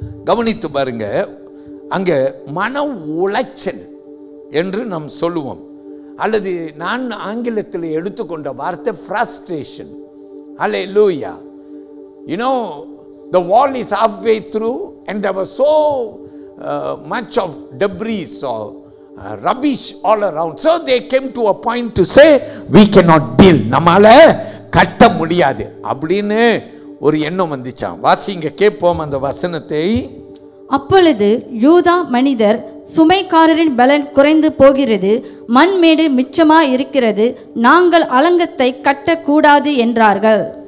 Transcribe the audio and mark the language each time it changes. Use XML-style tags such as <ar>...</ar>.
<ta>கவனித்து பாருங்க, அங்க மன உளைச்சல் என்று நாம் சொல்லுவோம், அல்லது நான் ஆங்கிலத்தில் எடுத்துக்கொண்ட வார்த்தை frustration.</ta> <en>Hallelujah. You know, the wall is halfway through and there was so much of debris or rubbish all around. So they came to a point to say, we cannot build.</en> <ta>நம்மால கட்ட முடியாது அப்படின்னு ஒரு எண்ணம் வந்துச்சாம். வாசிங்க, கேட்போம் அந்த வசனத்தை. அப்பொழுது யூதா மனிதர், சுமைக்காரரின் பலன் குறைந்து போகிறது, மண்மேடு மிச்சமா இருக்கிறது, நாங்கள் அலங்கத்தை கட்டக்கூடாது என்றார்கள்.</ta>